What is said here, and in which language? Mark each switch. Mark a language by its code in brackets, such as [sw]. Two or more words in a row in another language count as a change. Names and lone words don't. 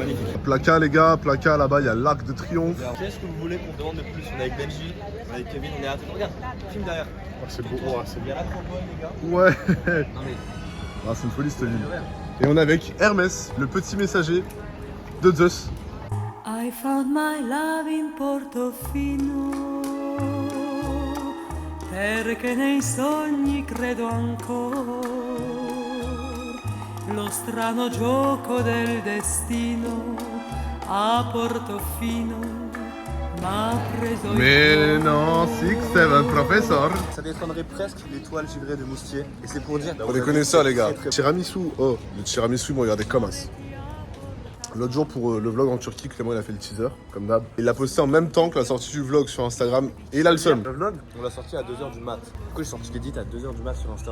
[fr] Magnifique. Placa les gars, Placa là-bas, il y a l'Arc de Triomphe. Qu'est-ce que vous voulez qu'on demande de plus? On est avec Benji, on est avec Kevin, on est à. Regarde, film derrière. Ah, c'est beau, oh, c'est Il y bien. a l'Acropole, les gars. Ouais. Non mais. Ah, c'est une folie cette ville. Et on est avec Hermès, le petit messager de Zeus. [en] I found my love in Portofino, [it] perché nei sogni credo ancora, lo strano gioco del destino a Portofino m'ha preso il [fr] Mais [it] cuore. [fr] non, 6-7, professeur. Ça détrônerait presque l'étoile givrée de Moustier. Et c'est pour dire. Pour les connaisseurs les gars. Tiramisu, oh, le tiramisu, me regardez comme as. L'autre jour pour le vlog en Turquie, Clément il a fait le teaser, comme d'hab. Il l'a posté en même temps que la sortie du vlog sur Instagram et il a le seum. Le vlog, on l'a sorti à 2h du mat. Pourquoi j'ai sorti l'édit à 2h du mat sur Insta?